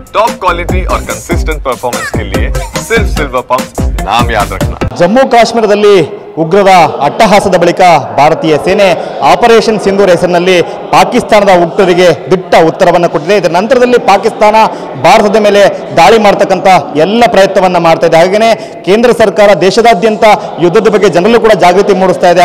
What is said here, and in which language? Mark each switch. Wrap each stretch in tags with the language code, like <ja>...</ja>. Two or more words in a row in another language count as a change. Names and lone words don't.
<en>top quality</en> <hi>और</hi> <en>consistent performance</en> <hi>के लिए सिर्फ सिल्वर पंप नाम याद रखना।</hi> <kn>ಜಮ್ಮು ಕಾಶ್ಮೀರದಲ್ಲಿ ಉಗ್ರರ ಅಟ್ಟಹಾಸದ ಬಳಿಕ ಭಾರತೀಯ ಸೇನೆ ಆಪರೇಷನ್ ಸಿಂಧೂರ್ ಹೆಸರಿನಲ್ಲಿ ಪಾಕಿಸ್ತಾನದ ಉಗ್ರರಿಗೆ ದಿಟ್ಟ ಉತ್ತರವನ್ನು ಕೊಟ್ಟಿದೆ. ಇದರ ನಂತರದಲ್ಲಿ ಪಾಕಿಸ್ತಾನ ಭಾರತದ ಮೇಲೆ ದಾಳಿ ಮಾಡತಕ್ಕಂಥ ಎಲ್ಲ ಪ್ರಯತ್ನವನ್ನು ಮಾಡ್ತಾ ಇದೆ. ಹಾಗೆಯೇ ಕೇಂದ್ರ ಸರ್ಕಾರ ದೇಶದಾದ್ಯಂತ ಯುದ್ಧದ ಬಗ್ಗೆ ಜನರಲ್ಲೂ ಕೂಡ ಜಾಗೃತಿ ಮೂಡಿಸ್ತಾ ಇದೆ.</kn>